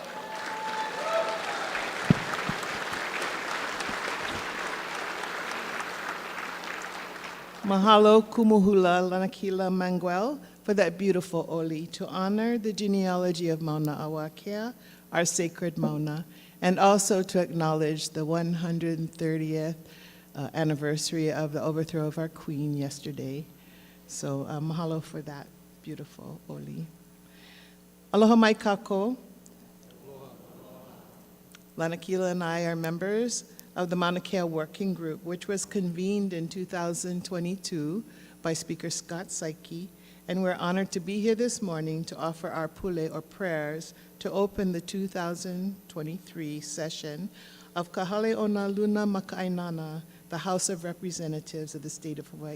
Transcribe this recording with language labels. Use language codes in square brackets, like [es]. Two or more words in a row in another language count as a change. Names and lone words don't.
[haw] Mahalo kumuhula [en] lanakila Manguel for that beautiful oli to honor the genealogy of Mauna Awakea, our sacred Mauna, and also to acknowledge the 130th anniversary of the overthrow of our queen yesterday. So mahalo for that beautiful oli. [haw] Aloha mai kako. [en] Lanakila and I are members of the Mauna Kea Working Group, which was convened in 2022 by Speaker Scott Saiki, and we're honored to be here this morning to offer our pule or prayers to open the 2023 session of Kahale Ona Luna Maka'ainana, the House of Representatives of the State of Hawaii.